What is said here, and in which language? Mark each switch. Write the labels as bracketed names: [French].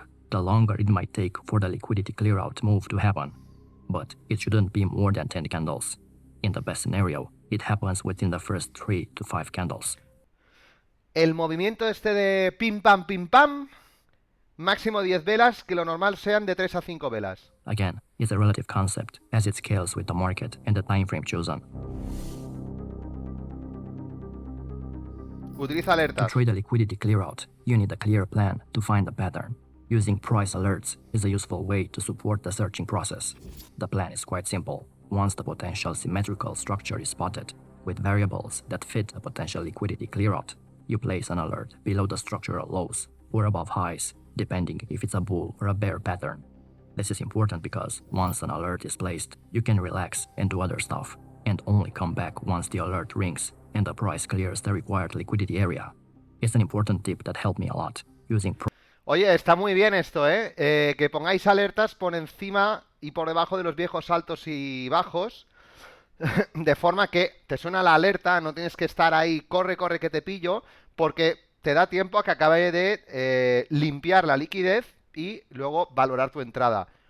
[English] The longer it might take for the liquidity clear out move to happen. But it shouldn't be more than 10 candles. In the best scenario, it happens within the first 3 to 5 candles. [Spanish] El movimiento este de pim pam, máximo 10 velas, que lo normal sean de 3 a 5 velas. [English] Again, it's a relative concept as it scales with the market and the time frame chosen. [Spanish] Utiliza [English] To [Spanish] alertas. [English] trade a liquidity clear out, you need a clear plan to find a pattern. Using price alerts is a useful way to support the searching process. The plan is quite simple. Once the potential symmetrical structure is spotted, with variables that fit a potential liquidity clear out, you place an alert below the structural lows or above highs, depending if it's a bull or a bear pattern. This is important because once an alert is placed, you can relax and do other stuff, and only come back once the alert rings and the price clears the required liquidity area. It's an important tip that helped me a lot, using [Spanish] Oye, está muy bien esto, ¿eh? Que pongáis alertas por encima y por debajo de los viejos altos y bajos, de forma que te suena la alerta, no tienes que estar ahí, corre que te pillo, porque te da tiempo a que acabe de limpiar la liquidez y luego valorar tu entrada.